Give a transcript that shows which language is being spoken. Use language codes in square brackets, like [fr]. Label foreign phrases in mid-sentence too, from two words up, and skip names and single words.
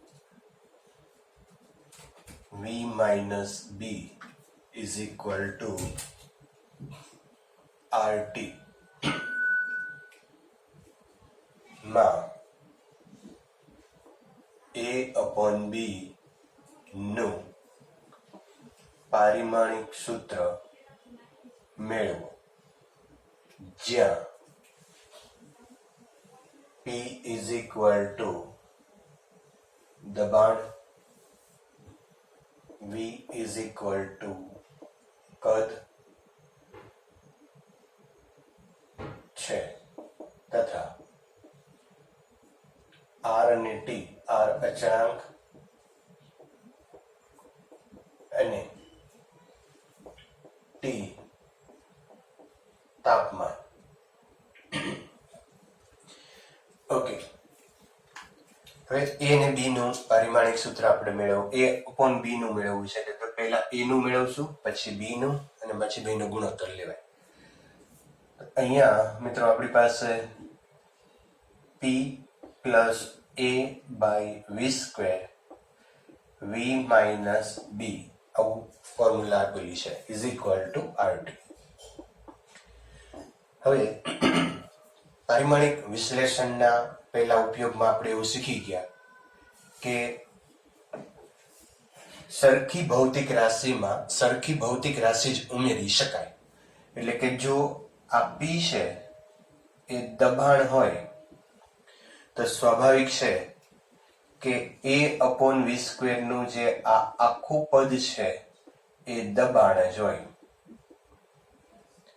[en] v minus b is equal to rt માં a upon b [gu] નું પારિમાણિક સૂત્ર મેળવો જ્યાં [en] p is equal to [gu] દબાણ v [en] is equal to [gu] કદ છે તથા r અને t r અચળાંક અને t તાપમાન. ઓકે, હવે a અને b નું પારિમાણિક સૂત્ર આપણે મેળવવું [en] a upon b [gu] નું મેળવવું છે. તો પહેલા a નું મેળવશું પછી b નું અને પછી b નો ગુણોત્તર લેવાય. અહીંયા મિત્રો આપણી પાસે [en] p plus a by v square v minus b [gu] આવું ફોર્મ્યુલા આપેલી છે [en] is equal to rt. [gu] હવે પારિમાણિક વિશ્લેષણના પહેલા ઉપયોગમાં આપણે એવું શીખી ગયા કે સરખી ભૌતિક રાશિમાં સરખી ભૌતિક રાશિ જ ઉમેરી શકાય. એટલે કે જો આ p છે એ દબાણ હોય તો સ્વાભાવિક છે કે [en] a upon v square [gu] નું જે આ આખું પદ છે એ દબાણ જ હોય.